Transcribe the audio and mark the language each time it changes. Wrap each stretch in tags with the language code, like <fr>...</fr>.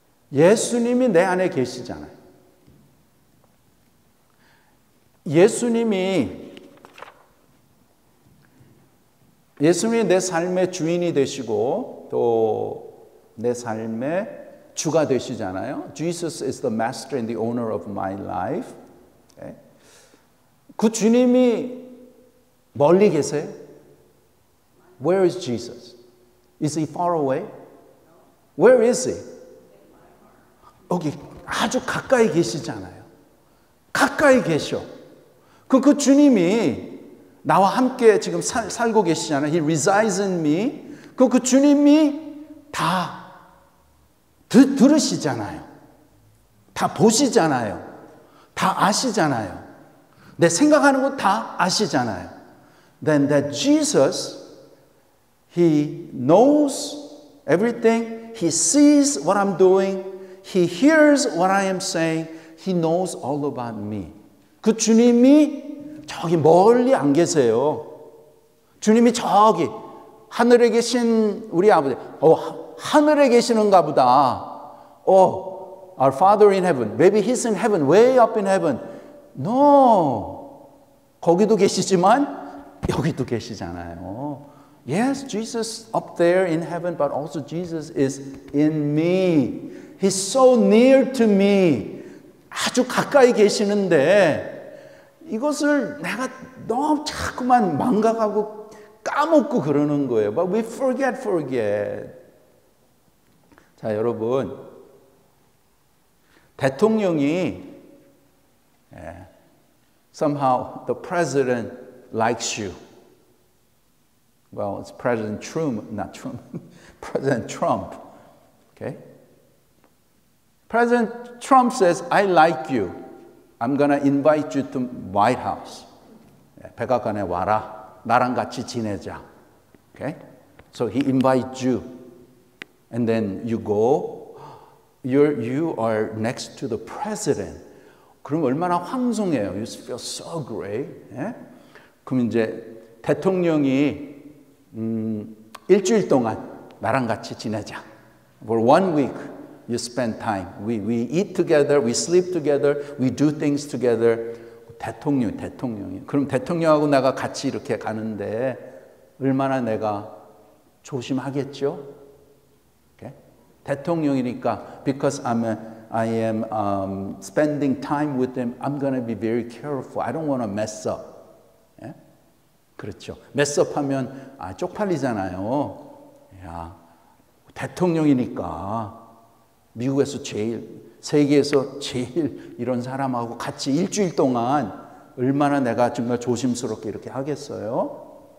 <ko>예수님이 내 안에 계시잖아요. 예수님이 내 삶의 주인이 되시고 또 내 삶의 주가 되시잖아요.</ko> <en>Jesus is the master and the owner of my life. Okay?</en> <ko>그 주님이 멀리 계세요?</ko> <en>Where is Jesus? Is he far away? Where is he?</en> <ko>여기 아주 가까이 계시잖아요. 가까이 계셔. 그 주님이 나와 함께 지금 살고 계시잖아요.</ko> <en>He resides in me.</en> <ko>그 주님이 다 들으시잖아요. 다 보시잖아요. 다 아시잖아요. 내 생각하는 거 다 아시잖아요.</ko> <en>Then that Jesus, He knows everything. He sees what I'm doing. He hears what I am saying. He knows all about me.</en> <ko>그 주님이 저기 멀리 안 계세요. 주님이 저기 하늘에 계신 우리 아버지. 하늘에 계시는가 보다.</ko> <en>Our Father in heaven. Maybe He's in heaven, way up in heaven. No.</en> <ko>거기도 계시지만 여기도 계시잖아요.</ko> <en>Yes, Jesus up there in heaven, but also Jesus is in me. He's so near to me.</en> <ko>아주 가까이 계시는데 이것을 내가 너무 자꾸만 망각하고 까먹고 그러는 거예요.</ko> <en>But we forget.</en> <ko>자, 여러분. 대통령이</ko> <en>somehow the president likes you. Well, it's President Trump, not Trump. President Trump. Okay? President Trump says, I like you. I'm going to invite you to White House.</en> <ko>백악관에 와라. 나랑 같이 지내자. Okay?</ko> <en>So he invites you. And then you go. You are next to the president.</en> <ko>그럼 얼마나 황송해요.</ko> <en>You feel so great.</en> <ko>예? 그럼 이제 대통령이 일주일 동안 나랑 같이 지내자.</ko> <en>For 1 week, you spend time. We eat together, we sleep together, we do things together.</en> <ko>대통령이. 그럼 대통령하고 내가 같이 이렇게 가는데 얼마나 내가 조심하겠죠?</ko> <en>Okay?</en> <ko>대통령이니까</ko> <en>because I am spending time with them, I'm going to be very careful. I don't want to mess up.</en> <ko>예? 그렇죠.</ko> <en>mess up</en> <ko>하면 쪽팔리잖아요. 야, 대통령이니까 미국에서 세계에서 제일 이런 사람하고 같이 일주일 동안 얼마나 내가 정말 조심스럽게 이렇게 하겠어요?</ko>